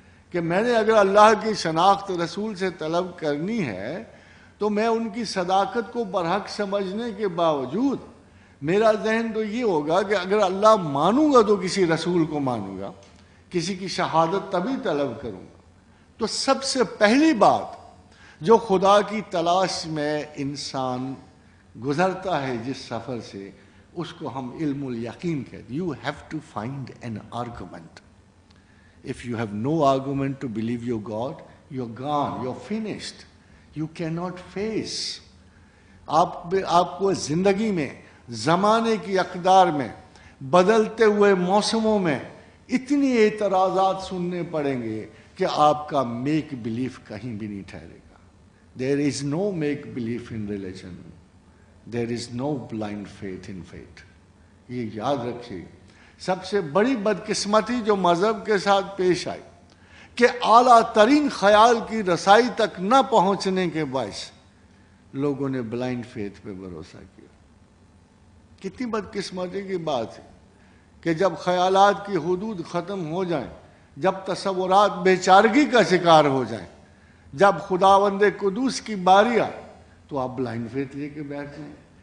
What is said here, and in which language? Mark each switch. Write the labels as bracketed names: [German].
[Urdu] کہ میں نے اگر اللہ کی شناخت رسول سے طلب کرنی ہے تو میں ان کی صداقت کو برحق سمجھنے کے باوجود میرا ذہن تو یہ ہوگا کہ اگر اللہ مانوں گا تو کسی رسول کو مانوں گا، کسی کی شہادت تبھی طلب کروں گا. تو سب سے پہلی بات جو خدا کی تلاش میں انسان گزرتا ہے جس سفر سے، اس کو ہم علم الیقین کہتے ہیں. [English] You have to find an argument. If you have no argument to believe your God, you're gone, you're finished. You cannot face. [Urdu] آپ کو زندگی میں، زمانے کی اقدار میں، بدلتے ہوئے موسموں میں اتنی اعتراضات سننے پڑیں گے کہ آپ کا میک بلیف کہیں بھی نہیں ٹھہرے گا. [English] There is no make belief in religion. There is no blind faith in faith. [Urdu] یہ یاد رکھیے. سب سے بڑی بدقسمتی جو مذہب کے ساتھ پیش آئی کہ اعلیٰ ترین خیال کی رسائی تک نہ پہنچنے کے باعث لوگوں نے بلائنڈ فیتھ پہ بھروسہ کیا. کتنی بدقسمتی کی بات ہے کہ جب خیالات کی حدود ختم ہو جائیں، جب تصورات بیچارگی کا شکار ہو جائیں، جب خداوند قدوس کی باری آئے تو آپ بلائنڈ فیتھ لے کے بیٹھ جائیں.